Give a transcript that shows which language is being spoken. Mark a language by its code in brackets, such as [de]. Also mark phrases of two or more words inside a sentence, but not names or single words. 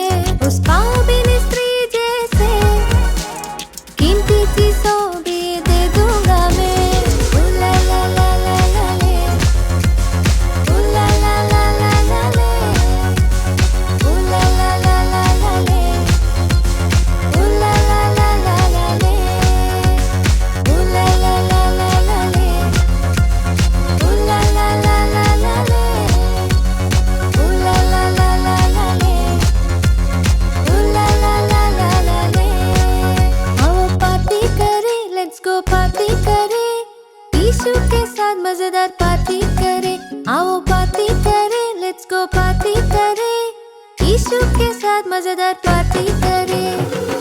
[hi] उस पापिन स्त्री जैसे कीमती चीज़ों भी दे दूंगा मैं. ला ला ला ला ला ले, ला ला ला ला ला ले, ला ला ला ला ला ले, ला ला ला ला ला ले, ला ला ला ला ला ले, ला ला ला ला ला ले, ला ला ला ला ला ले, ला ला ला ला ला ले. आओ पार्टी करे, मजेदार पार्टी करें, आओ पार्टी करें, [en] let's go [hi] पार्टी करें, यीशु के साथ मजेदार पार्टी करें।